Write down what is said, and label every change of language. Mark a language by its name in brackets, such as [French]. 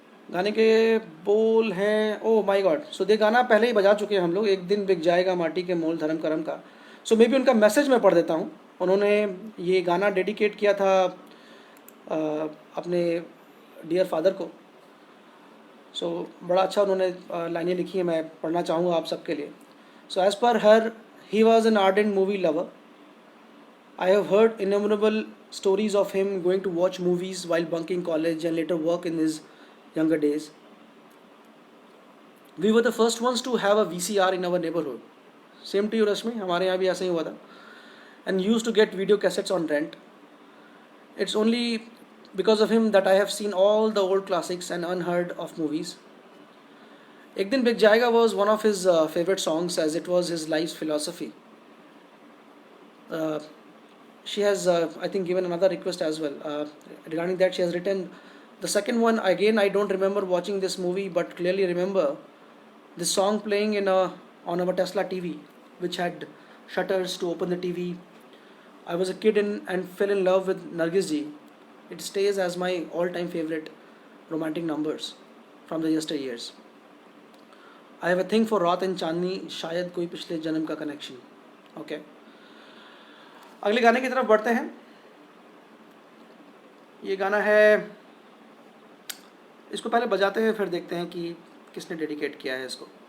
[Hindi] गाने के बोल हैं, [English] oh my god, [Hindi] सो ये गाना पहले ही बजा चुके हैं हम लोग, एक दिन बिक जाएगा माटी के मोल धर्म करम का। सो मे बी उनका मैसेज मैं पढ़ देता हूँ। उन्होंने ये गाना डेडिकेट किया था अपने डियर फादर को। सो बड़ा अच्छा उन्होंने लाइनें लिखी हैं, मैं पढ़ना चाहूँगा आप सबके लिए। [English] So as per her, he was an ardent movie lover. I have heard innumerable stories of him going to watch movies while bunking college and later work in his younger days. We were the first ones to have a VCR in our neighborhood. Same to you, Rashmi. [Hindi] हमारे यहाँ भी ऐसा ही हुआ था. [English] And used to get video cassettes on rent. It's only because of him that I have seen all the old classics and unheard of movies. एक दिन बिक जाएगा was one of his favorite songs, as it was his life's philosophy. She has I think given another request as well regarding that. She has written the second one. Again, I don't remember watching this movie, but clearly remember this song playing on our Tesla TV, which had shutters to open the TV. I was a kid and fell in love with Nargis ji It stays as my all-time favorite romantic numbers from the yesteryears. I have a thing for raat and chandni, [Hindi] शायद कोई पिछले जन्म का connection. Okay, अगले गाने की तरफ बढ़ते हैं. ये गाना है, इसको पहले बजाते हैं फिर देखते हैं कि किसने डेडिकेट किया है इसको.